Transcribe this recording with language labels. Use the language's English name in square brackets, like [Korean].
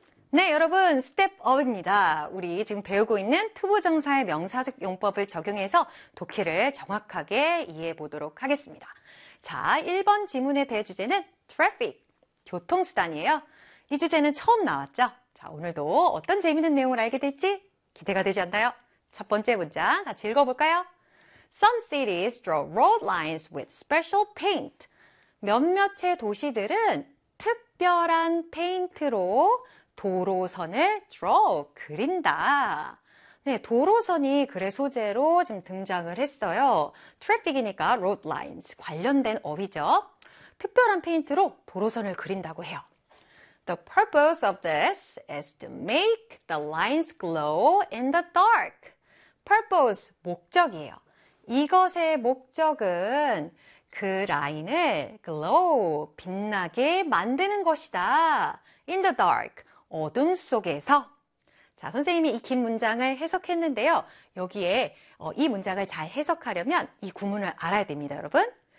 [Korean] 네, 여러분, 스텝업입니다. 우리 지금 배우고 있는 투부정사의 명사적 용법을 적용해서 독해를 정확하게 이해해 보도록 하겠습니다. 자, 1번 지문의 대주제는 트래픽, 교통수단이에요. 이 주제는 처음 나왔죠? 자, 오늘도 어떤 재밌는 내용을 알게 될지 기대가 되지 않나요? 첫 번째 문장 같이 읽어볼까요? [English] Some cities draw road lines with special paint. [Korean] 몇몇의 도시들은 특별한 페인트로 도로선을 draw, 그린다. 네, 도로선이 글의 소재로 지금 등장을 했어요. traffic이니까 road lines, 관련된 어휘죠. 특별한 페인트로 도로선을 그린다고 해요. [English] The purpose of this is to make the lines glow in the dark. [Korean] purpose, 목적이에요. 이것의 목적은 그 라인을 glow, 빛나게 만드는 것이다. [English] in the dark. [Korean] 어둠 속에서. 자, 선생님이 이긴 문장을 해석했는데요. 여기에 이 문장을 잘 해석하려면 이 구문을 알아야 됩니다, 여러분.